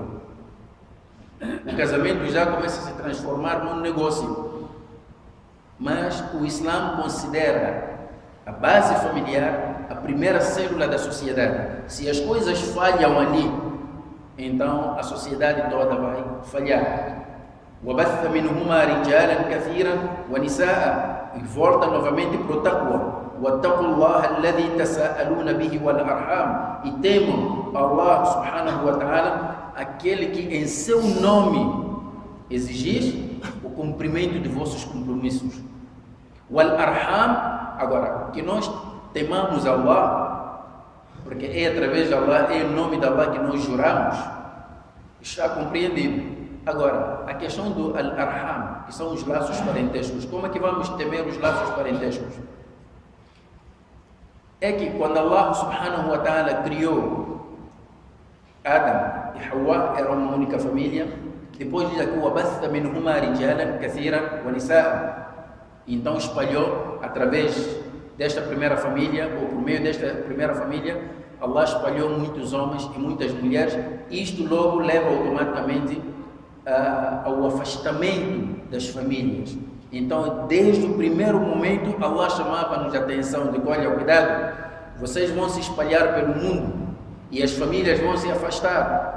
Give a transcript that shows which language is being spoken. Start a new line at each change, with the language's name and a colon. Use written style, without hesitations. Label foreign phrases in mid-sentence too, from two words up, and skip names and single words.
Portuguese: O casamento já começa a se transformar num negócio. Mas o Islã considera a base familiar a primeira célula da sociedade. Se as coisas falham ali, então a sociedade toda vai falhar.
Arabic: وَبَثَّ مِنْهُمَا رِجَالًا كَثِيرًا وَنِسَاءً.
Portuguese: E volta novamente para o taqwa.
Arabic: وَاتَّقُوا اللَّهَ الَّذِي تَسَاءَلُونَ بِهِ وَالْأَرْحَامِ.
Portuguese: E temam Allah
Arabic: سبحانه وتعالى,
Portuguese: aquele que em seu nome exigir o cumprimento de vossos compromissos.
Arabic: وَالْأَرْحَامِ.
Portuguese: Agora, que nós temamos Allah, porque é através de Allah, é em nome de Allah que nós juramos, está compreendido. Agora, a questão do al-arham, que são os laços parentescos, como é que vamos temer os laços parentescos? É que quando Allah
Arabic: سبحانه وتعالى
Portuguese: criou Adam e Hawa, era uma única família, depois diz aqui,
Arabic: وَبَثَّ مِنْهُمَا رِجَالًا كَثِيرًا وَنِسَاءً.
Portuguese: Então espalhou através desta primeira família, ou por meio desta primeira família, Allah espalhou muitos homens e muitas mulheres. Isto logo leva automaticamente ao afastamento das famílias. Então, desde o primeiro momento, Allah chamava-nos a atenção de que, olha, cuidado, vocês vão se espalhar pelo mundo e as famílias vão se afastar.